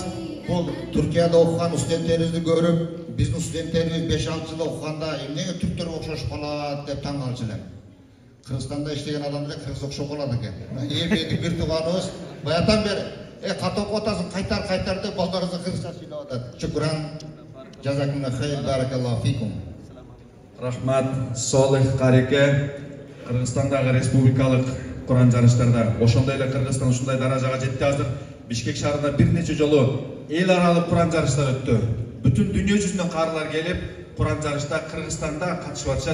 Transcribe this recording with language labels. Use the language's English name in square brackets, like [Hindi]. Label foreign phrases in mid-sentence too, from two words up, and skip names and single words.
[Kyrgyz] Бул Түркияда окуган студенттерибизди көрүп, биздин студенттерибиз 5-6 жыл окуганда эмнеге түрктөр окшошуп калат деп таң калчу элем. Кыргызстанда иштеген адамдар кыргыз окшоп калат экен. Эми бир тууганыбыз баятан бери кат окуп атасың, кайтар деп балдарыбызды кыргызча сүйлөп атат. Шукран. [Arabic] جزاكم خير، بارك الله فيكم. [Kyrgyz] Рахмат, Солих Кареке, Кыргызстандагы республикалык Кур'ан жарыштарда ошондой эле Кыргызстан ушундай даражага жетти азыр. Бишкек шаарында бир нече жолу эл аралык Кур'ан жарыштары өттү. Бүтүн дүйнө жүзүнөн каарылар келип, Кур'ан жарышта Кыргызстанда катышып атышат.